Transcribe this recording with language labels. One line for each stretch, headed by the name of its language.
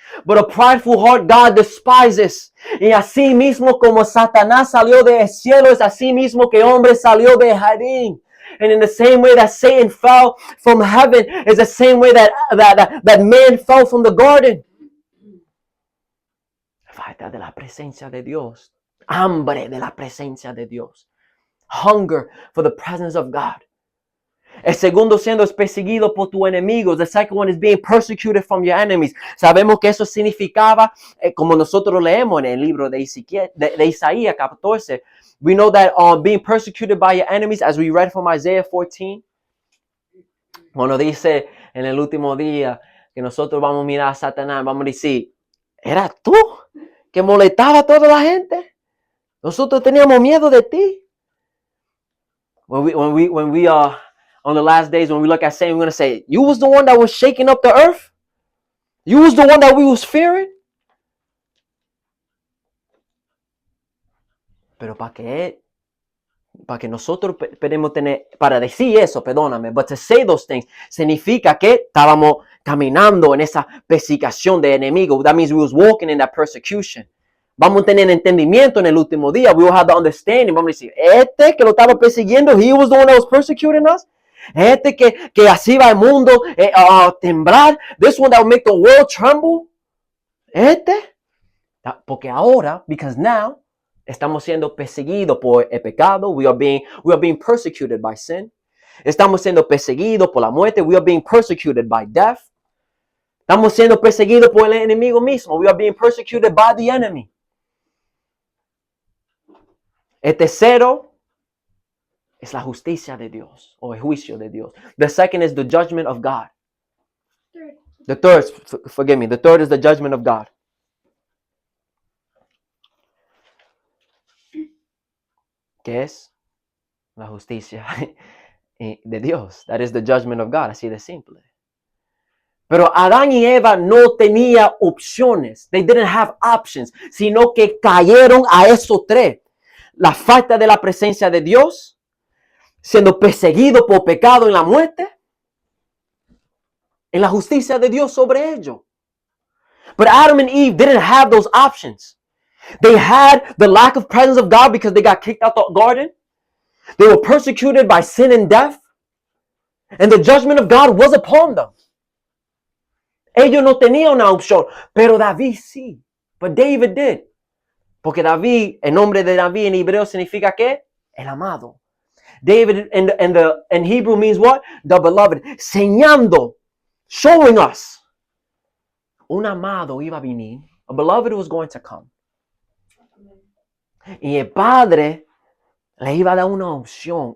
English: But a prideful heart God despises.
Spanish: Y así mismo como Satanás salió del cielo, es así mismo que hombre salió del jardín.
English: And in the same way that Satan fell from heaven, is the same way that man fell from the garden.
Spanish: Falta de la presencia de Dios. Hambre de la presencia de Dios.
English: Hunger for the presence of God.
Spanish: El segundo siendo perseguido por tus enemigos.
English: The second one is being persecuted from your enemies.
Spanish: Sabemos que eso significaba, como nosotros leemos en el libro de Isaías 14.
English: We know that being persecuted by your enemies, as we read from Isaiah 14.
Spanish: Cuando dice en el último día que nosotros vamos a mirar a Satanás, vamos a decir, ¿eras tú que molestaba a toda la gente? Nosotros teníamos miedo de ti.
English: When we on the last days, when we look at Satan, we're going to say, you was the one that was shaking up the earth? You was the one that we was fearing?
Spanish: Pero para que nosotros podemos tener, para decir eso, perdóname,
English: but to say those things,
Spanish: significa que estábamos caminando en esa persecución de enemigo.
English: That means we was walking in that persecution.
Spanish: Vamos a tener entendimiento en el último día.
English: We will have the understanding.
Spanish: Vamos a decir, que lo estaba persiguiendo,
English: he was the one that was persecuting us.
Spanish: Que así va el mundo temblar.
English: This one that will make the world tremble.
Spanish: Porque ahora,
English: because now,
Spanish: estamos siendo perseguidos por el pecado.
English: We are being persecuted by sin.
Spanish: Estamos siendo perseguidos por la muerte.
English: We are being persecuted by death.
Spanish: Estamos siendo perseguidos por el enemigo mismo.
English: We are being persecuted by the enemy.
Spanish: El tercero es la justicia de Dios o el juicio de Dios.
English: The second is the judgment of God. The third, forgive me, the third is the judgment of God.
Spanish: ¿Qué es? La justicia de Dios.
English: That is the judgment of God,
Spanish: así de simple. Pero Adán y Eva no tenían opciones.
English: They didn't have options,
Spanish: sino que cayeron a esos tres. La falta de la presencia de Dios, siendo perseguido por pecado en la muerte, en la justicia de Dios sobre ellos.
English: But Adam and Eve didn't have those options. They had the lack of presence of God because they got kicked out the garden. They were persecuted by sin and death. And the judgment of God was upon them.
Spanish: Ellos no tenían una opción, pero David sí.
English: But David did.
Spanish: Porque David, el nombre de David en hebreo significa ¿qué? El amado.
English: David in Hebrew means what? The beloved.
Spanish: Señando,
English: showing us.
Spanish: Un amado iba a venir.
English: A beloved was going to come.
Spanish: Y el padre le iba a dar una opción.